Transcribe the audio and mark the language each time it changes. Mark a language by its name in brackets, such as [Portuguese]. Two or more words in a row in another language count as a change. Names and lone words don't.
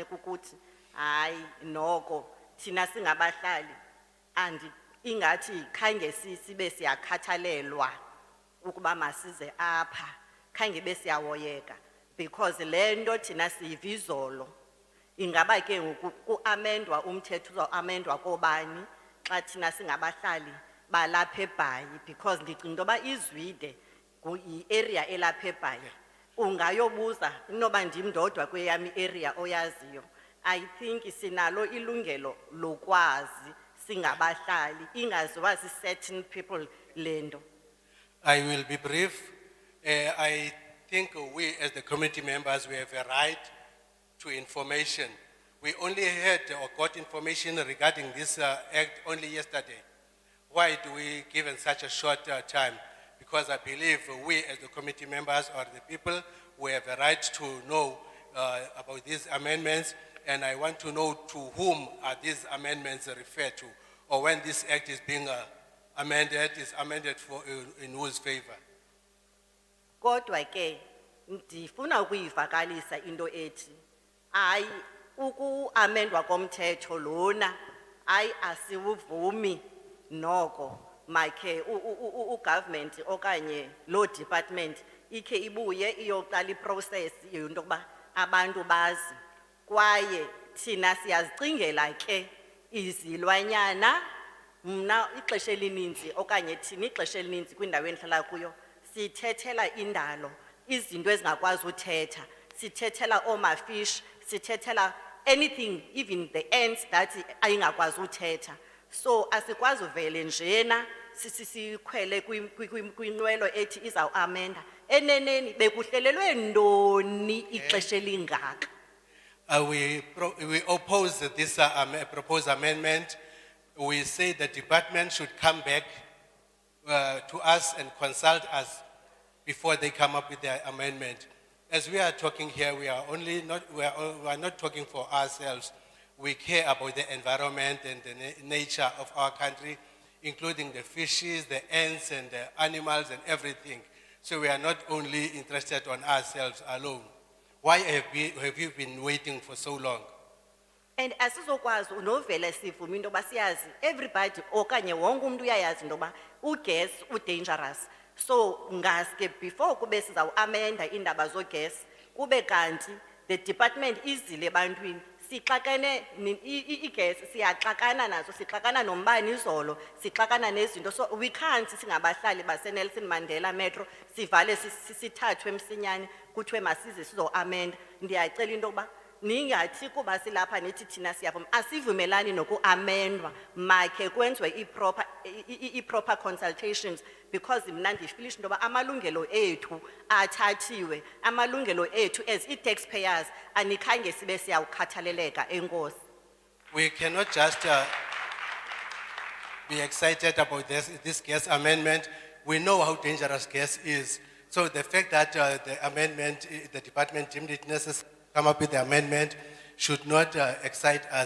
[Xhosa] kukuthi hayi noko thina singabahlali ingathi khange sibe siyakhathalelwa ukuba masize apha khange besiyawoyeka because le nto thina siyivizolo ingaba ke ngoku kuamendwa umthetho uzoamendwa kobani xa thina singabahlali balapha eBhayi, because ndicinga into yoba iZwide yi-area elapha eBhayi. Ungayobuza inoba ndim ndodwa kweyami area oyaziyo. [English] I think [Xhosa] sinalo ilungelo lokwazi singabahlali ingaziwa [English] certain people [Xhosa] lendo. [English] I will be brief. I think we as the committee members, we have a right to information. We only heard or got information regarding this act only yesterday. Why do we give in such a short time? Because I believe we as the committee members or the people, we have a right to know about these amendments, and I want to know to whom are these amendments referred to, or when this act is being amended, is amended for in whose favor? [Xhosa] Kodwa ke ndifuna ukuyivakalisa into ethi hayi ukuamendwa komthetho lona hayi asiwuvumi noko makhe ugovernment okanye [English] law department [Xhosa] ikhe ibuye iyoqala iprocess yento kuba abantu bazi kwaye thina siyazicingela ke izilwanyana. Mna ixesha elininzi okanye thina ixesha elininzi kwindawo endihlala kuyo sithethela indalo, izinto ezingakwazi uthetha, sithethela omafish, sithethela [English] anything, even the ants that [Xhosa] ayingakwazi uthetha. So asikwazi uvele njena sikhwele kwinqwelo ethi izawuamenda. Eneneni bekuhlelelwe ntoni ixesha elingaka? [English] We oppose this proposed amendment. We say the department should come back to us and consult us before they come up with their amendment. As we are talking here, we are not talking for ourselves. We care about the environment and the nature of our country, including the fishes, the ants and the animals and everything. So we are not only interested on ourselves alone. Why have you been waiting for so long? [Xhosa] And asizokwazi unovele sivuma into yoba siyazi everybody okanye wonke umuntu uyayazi into yoba ugas udangerous. So ngaske before kube sizawuamenda indaba zogas kube kanti [English] the department [Xhosa] izile ebantwini sixakene igas siyaxakana nazo, sixakana nombane izolo, sixakana nezinto. [English] So we can't [Xhosa] singabahlali baseNelson Mandela Metro sivale sithathwe emsinyane kuthiwe masize sizoamenda. Ndiyacela into yoba ningathi kuba silapha nithi thina siyavuma asivumelani nokuamendwa, makhe kwenziwe [English] i-proper consultations, [Xhosa] because mna ndifilisha into yoba amalungelo ethu athathiwe, amalungelo ethu [English] as i-taxpayers [Xhosa] anikhange sibe siyawukhathaleleka. Enkosi. [English] We cannot just be excited about this gas amendment. We know how dangerous gas is. So the fact that the amendment, the department deemed it necessary to come up with the amendment should not excite us.